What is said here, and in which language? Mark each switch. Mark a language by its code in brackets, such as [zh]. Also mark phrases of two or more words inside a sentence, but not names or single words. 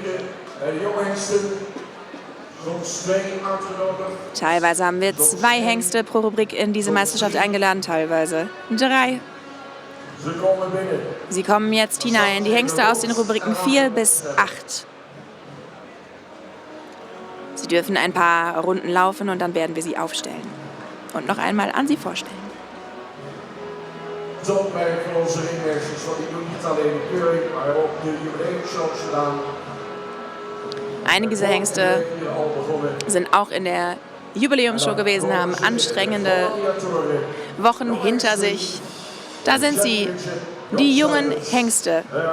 [de] Teilweise haben wir 2 Hengste pro Rubrik in diese Meisterschaft eingeladen, teilweise 3. Sie kommen jetzt hinein, die Hengste aus den Rubriken 4 bis 8. Sie dürfen ein paar Runden laufen und dann werden wir sie aufstellen und noch einmal an sie vorstellen. [nl] Topwerk van onze ringmeesters, want die doen niet alleen de keuring, maar ook de jubileumshows gedaan. [de] Einige dieser Hengste sind auch in der Jubiläumsshow gewesen, haben anstrengende Wochen hinter sich. Da sind sie, die jungen Hengste.